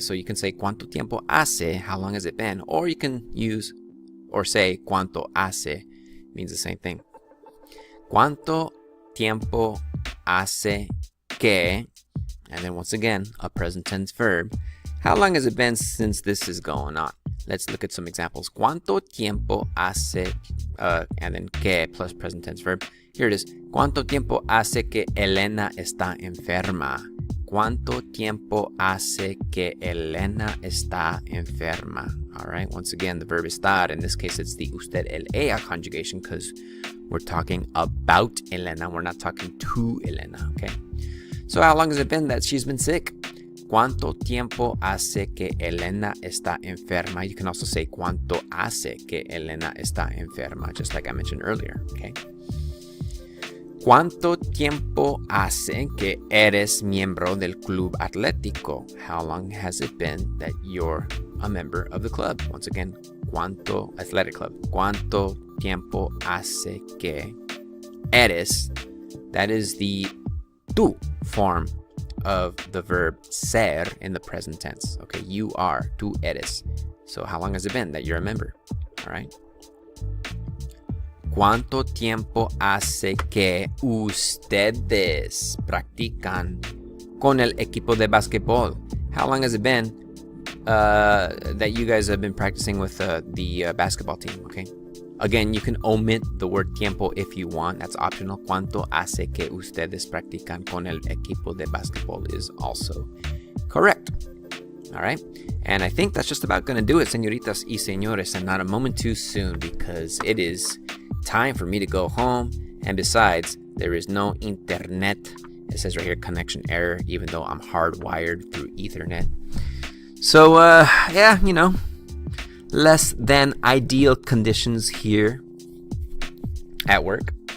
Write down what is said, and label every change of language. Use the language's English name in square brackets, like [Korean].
[English] So you can say [Spanish] cuánto tiempo hace, [English] how long has it been? Or you can use or say [Spanish] cuánto hace, [English] means the same thing. [Spanish] Cuánto tiempo hace que, [English] and then once again, a present tense verb. How long has it been since this is going on? Let's look at some examples. [Spanish] ¿Cuánto tiempo hace, [English] and then que plus present tense verb. Here it is. [Spanish] ¿Cuánto tiempo hace que Elena está enferma? ¿Cuánto tiempo hace que Elena está enferma? [English] All right. Once again, the verb estar. In this case, it's the usted, el, ella conjugation because we're talking about Elena. We're not talking to Elena. Okay. So how long has it been that she's been sick? [Spanish] ¿Cuánto tiempo hace que Elena está enferma? [English] You can also say [Spanish] ¿cuánto hace que Elena está enferma? [English] Just like I mentioned earlier, okay? [Spanish] ¿Cuánto tiempo hace que eres miembro del club atlético? [English] How long has it been that you're a member of the club? Once again, [Spanish] ¿cuánto [English] athletic club? [Spanish] ¿Cuánto tiempo hace que eres? [English] That is the tú form of the verb ser in the present tense. Okay, you are, [Spanish] tú eres. [English] So how long has it been that you're a member? All right. [Spanish] ¿Cuánto tiempo hace que ustedes practican con el equipo de basquetbol? [English] How long has it been that you guys have been practicing with the basketball team? Okay. Again, you can omit the word tiempo if you want. That's optional. [Spanish] ¿Cuánto hace que ustedes practican con el equipo de basquetbol [English] is also correct. All right. And I think that's just about going to do it, [Spanish] señoritas y señores, [English] and not a moment too soon because it is time for me to go home. And besides, there is no internet. It says right here, connection error, even though I'm hardwired through Ethernet. So, yeah, you know, less than ideal conditions here at work.